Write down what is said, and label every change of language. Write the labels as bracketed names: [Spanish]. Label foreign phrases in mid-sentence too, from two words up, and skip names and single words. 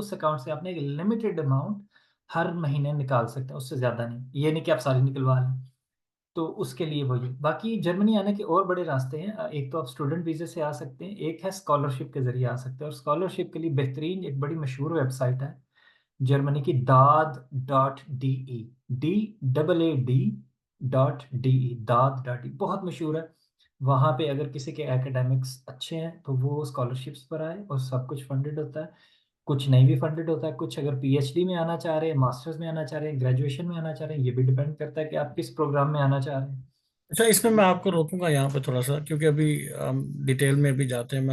[Hindi] उस अकाउंट से आपने एक [English] limited amount [Hindi] हर महीने निकाल सकते हैं, उससे ज़्यादा नहीं। ये नहीं कि आप सारी निकलवा लें। तो उसके लिए वही, बाकी जर्मनी आने के और बड़े रास्ते हैं। एक तो आप [English] student visa [Hindi] से आ सकते हैं, एक है स्कॉलरशिप के जरिए आ सकते हैं। और स्कॉलरशिप के लिए बेहतरीन एक बड़ी मशहूर वेबसाइट है जर्मनी की, daad.de, DAAD.de, daad.de बहुत मशहूर है। वहाँ पे अगर किसी के एकेडमिक्स अच्छे हैं तो वो स्कॉलरशिप्स पर आए, और सब कुछ फंडेड होता है। कुछ नहीं भी फंडेड होता है। कुछ अगर पीएचडी में आना चाह रहे हैं, मास्टर्स में आना चाह रहे हैं, ग्रेजुएशन में आना चाह रहे हैं, ये भी डिपेंड करता है कि आप किस प्रोग्राम में आना चाह रहे हैं। अच्छा, इसमें मैं आपको रोकूंगा यहाँ पे थोड़ा सा, क्योंकि अभी हम डिटेल में भी जाते हैं, मैं